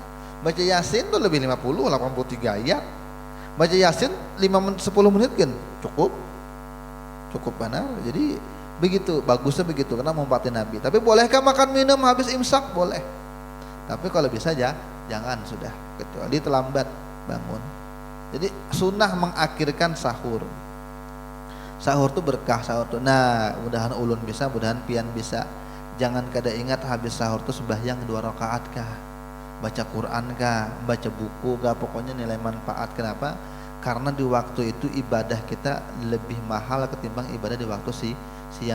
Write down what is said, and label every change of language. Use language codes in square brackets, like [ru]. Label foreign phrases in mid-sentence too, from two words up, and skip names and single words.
[id] Baca Yasin tuh lebih 50, 83 ayat. Baca Yasin 10 menit kan cukup benar. Jadi begitu, bagusnya begitu karena mengumpati Nabi. Tapi bolehkah makan minum habis imsak? Boleh. Tapi kalau bisa aja jangan sudah, kecuali terlambat bangun. Jadi sunnah mengakhirkan sahur. [bjn] Sahur tuh berkah, sahur tuh. Nah, mudahan ulun bisa, mudahan pian bisa. [id] Jangan kada ingat habis sahur tuh sembahyang 2 rakaat kah, baca Quran kah, baca buku kah, pokoknya nilai manfaat. Kenapa? Karena di waktu itu ibadah kita lebih mahal ketimbang ibadah di waktu siang.